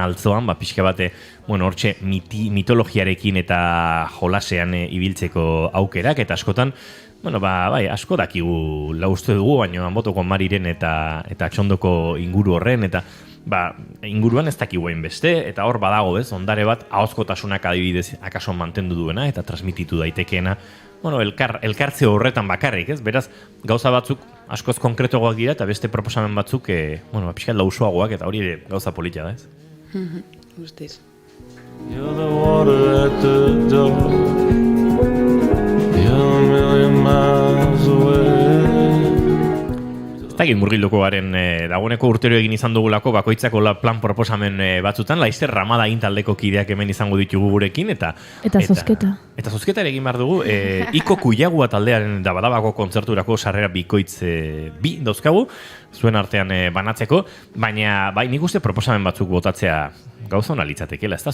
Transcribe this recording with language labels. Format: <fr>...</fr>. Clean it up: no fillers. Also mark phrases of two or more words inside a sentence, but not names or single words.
<eu>altzoan, pixka bate, hortxe mitologiarekin eta jolasean ibiltzeko aukerak, eta askotan, asko dakigu lauste dugu, baina Anbotoko Mariren eta Txondoko inguru horren, eta inguruan ez dakigu beste, eta hor badago, ondare bat, ahozkotasunak adibidez akaso mantendu duena, eta transmititu daitekeena, elkartze horretan bakarrik, ez? Beraz, gauza batzuk askoz konkretoagoak dira, eta beste proposamen batzuk, pixkat lausoagoak, eta hori ere gauza politia da, ez? Guztiz.</eu> <en>You're the water at the door. You're a million miles away.</en> <eu>Ez dakit murgilduko garen, dagoeneko urtero egin izan dugulako bakoitzako plan proposamen batzutan, Laister Ramada intaldeko kideak hemen izango ditugu gurekin, eta zozketa. Eta zozketa egin behar dugu, Iko Kuiagua taldearen Dabadabako kontzerturako sarrera bikoitz bi dauzkagu, zuen artean banatzeko, baina nik uste proposamen batzuk botatzea gauza hona litzatekela, ez da?</eu>